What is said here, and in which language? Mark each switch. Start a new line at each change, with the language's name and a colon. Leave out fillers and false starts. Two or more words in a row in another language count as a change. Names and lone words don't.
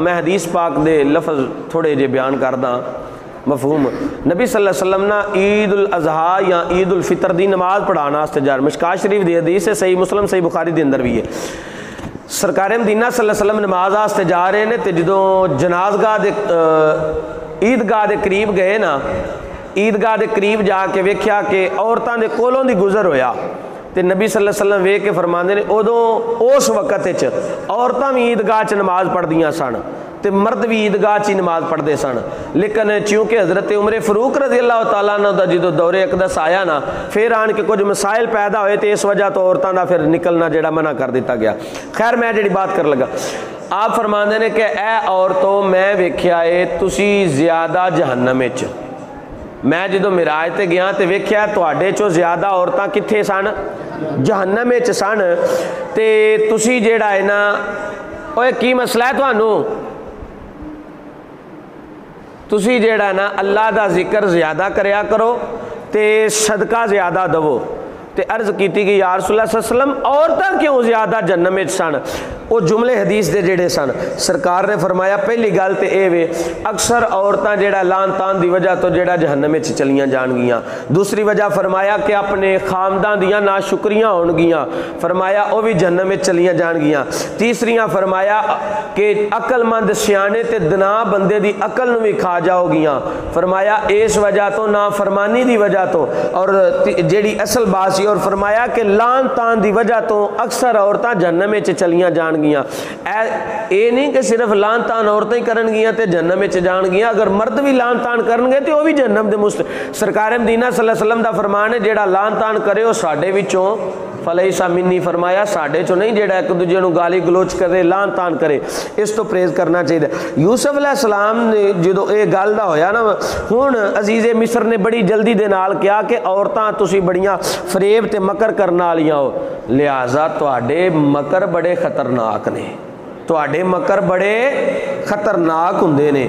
Punjabi: میں حدیث پاک دے لفظ تھوڑے جے بیان کردا مفہوم۔ نبی صلی اللہ علیہ وسلم نا عید الاضحیٰ یا عید الفطر دی نماز پڑھانا واسطے جا رہے، مشکات شریف دی حدیث ہے، صحیح مسلم صحیح بخاری دے اندر بھی ہے۔ سرکار مدینہ صلی اللہ علیہ وسلم نماز واسطے جا رہے ہیں تے جدوں جنازگاہ دے عیدگاہ دے قریب گئے نا، عیدگاہ دے قریب جا کے ویکھیا کہ عورتاں دے کولوں دی گزر ہویا تے نبی صلی اللہ علیہ وسلم ویکھ کے فرماندے نے ادوں اس وقت وچ عورتاں بھی عیدگاہ چ نماز پڑھدیاں سن تے مرد بھی عیدگاہ چ نماز پڑھدے سن، لیکن چونکہ حضرت عمر فاروق رضی اللہ تعالیٰ عنہ دا جدوں دور اقدس آیا نا پھر آن کے کچھ مسائل پیدا ہوئے تے اس وجہ تو عورتاں دا پھر نکلنا جڑا منع کر دیتا گیا۔ خیر میں جڑی بات کر لگا، آپ فرماندے نے کہ اے عورتوں میں ویکھیا اے تسی زیادہ جہنم وچ، میں جدوں معراج تے گیا تے ویکھیا تواڈے چوں زیادہ عورتاں کتھے سن؟ جہنم وچ سن، تے تسی جیڑا ہے نا اوے کی مسئلہ ہے تانوں؟ تسی جیڑا نا اللہ دا ذکر زیادہ کریا کرو تے صدقہ زیادہ دو۔ تے عرض کیتی کہ یا رسول اللہ صلی اللہ علیہ وسلم عورتاں کیوں زیادہ جہنم وچ سن؟ وہ جملے حدیث دے جیڑے سن سرکار نے فرمایا پہلی گل تو یہ وے اکثر عورتاں جیڑا لعن طعن کی وجہ تو جیڑا جہنم میں چلیاں جاݨگیاں. دوسری وجہ فرمایا کہ اپنے خاونداں دیاں ناشکریاں ہوݨگیاں، فرمایا وہ بھی جہنم میں چلیاں جاݨگیاں. تیسریاں فرمایا کہ عقلمند سیانے تے دانا بندے دی عقل نوں بھی کھا جاؤگیاں، فرمایا اس وجہ تو نا فرمانی کی وجہ تو اور جیڑی اصل بات سی، اور فرمایا کہ لعن طعن کی وجہ تو اکثر عورتاں جہنم میں چلیاں جاݨگیاں. یہ نہیں کہ صرف لعن طعن عورتیں ہی کرنگیاں تے جہنم میں جاݨگیاں، اگر مرد بھی لعن طعن کرنگے تو وہ بھی جہنم دے سرکار مدینہ صلی اللہ علیہ وسلم دا فرمان ہے جیڑا لعن طعن کرے وہ ساڈے وچوں
Arabic: فلیس منی,
Punjabi: فرمایا ساڈے چو نہیں جیڑا ایک دوجے نوں گالی گلوچ کرے لعن طعن کرے، اس تو پرہیز کرنا چاہیے. یوسف علیہ السلام نے جو یہ گل دا ہویا نا، ہݨ عزیز مصر نے بڑی جلدی دے نال کہا کہ عورتاں تسیں بڑیاں فریب تے مکر کرن والیاں ہو، لہٰذا تہاڈے مکر بڑے خطرناک نے، تہاڈے مکر بڑے خطرناک ہندے نے.